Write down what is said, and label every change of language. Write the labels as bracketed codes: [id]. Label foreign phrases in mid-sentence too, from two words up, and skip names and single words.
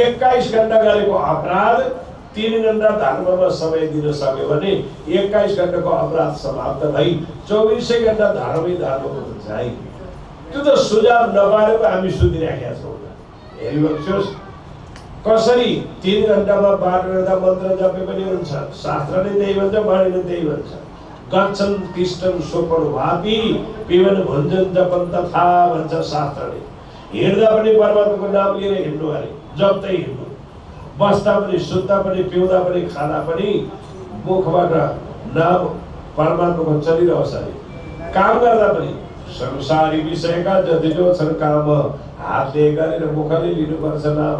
[ne] 21 घण्टा गरेको अपराध 3 घण्टा धर्ममा समय दिन सक्यो भने 21 घण्टाको अपराध समाप्त भई 24 घण्टा धर्मै धर्मको हुन्छ है। त्यो त सुझाव नपारेको हामी सुतिराखेका छौँ। हेरिबक्सोस् कसरी 3 घण्टामा बाटो हिँड्दा मन्त्र जपे पनि हुन्छ। शास्त्रले त्यही भन्छ, वाणीले त्यही भन्छ। [sa] गच्छन् तिष्ठन् स्वपन वापी पिबन भुञ्जन जपन तथा [ne] भन्छ शास्त्रले। हिँड्दा पनि परमात्माको नाम लिएर हिँड्नु अरे, जप्दै हिँड्नु। बस्दा पनि, सुत्दा पनि, पिउँदा पनि, खाँदा पनि मुखबाट नाम परमात्माको चलिरहोस् अरे। काम गर्दा पनि संसारी विषयका जति जो छन् काम हातले गरेर मुखले लिनुपर्छ नाम।